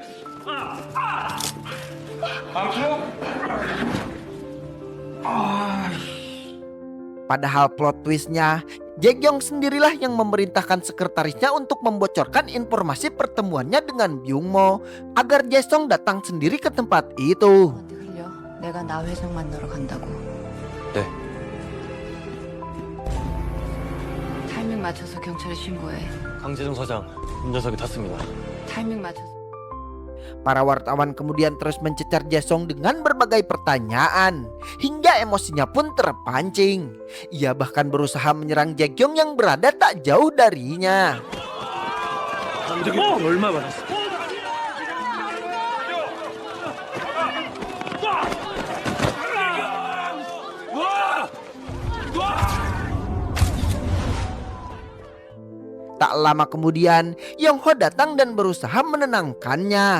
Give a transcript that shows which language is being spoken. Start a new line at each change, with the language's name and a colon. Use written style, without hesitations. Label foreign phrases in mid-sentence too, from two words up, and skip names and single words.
Indonesian: Padahal
English: plot twistnya,
Indonesian: Jae-gyong sendirilah yang memerintahkan sekretarisnya untuk membocorkan informasi pertemuannya dengan Byung-mo agar Jae-sung datang sendiri ke tempat itu.
Korean: 내가 나 회장 만나러 간다고. 네. 타이밍 맞춰서 경찰에 신고해. 강재중 서장, 운전석에 탔습니다. 타이밍 맞춰서.
Indonesian: Para wartawan kemudian terus mencecar Jae-sung dengan berbagai pertanyaan. Hingga emosinya pun terpancing. Ia bahkan berusaha menyerang Jae-gyong yang berada tak jauh darinya.
Korean: 얼마 받았어?
Indonesian: Tak lama kemudian, Yongho datang dan berusaha menenangkannya.